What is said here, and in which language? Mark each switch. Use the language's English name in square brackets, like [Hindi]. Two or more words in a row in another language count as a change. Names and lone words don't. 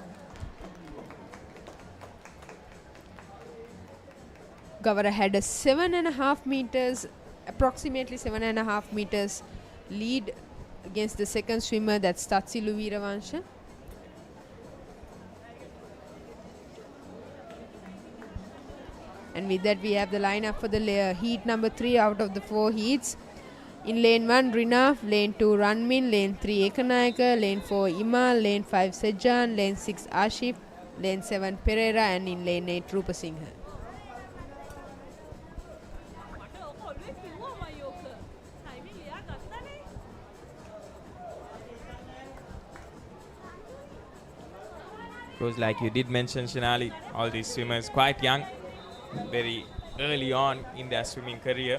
[English] Gavara had a 7.5 meters, approximately 7.5 meters lead against the second swimmer, that's Tatsilu Veeravansha. And with that, we have the lineup for the heat number 3 out of the 4 heats. In lane 1, Rinav, lane 2, Ranmin, lane 3, Ekanayaka, lane 4, Imal, lane 5, Sejan, lane 6, Ashif, lane 7, Pereira, and in lane 8, Rupasinghe. Because like you did mention, Shinali, all these swimmers quite young, very early on in their swimming career.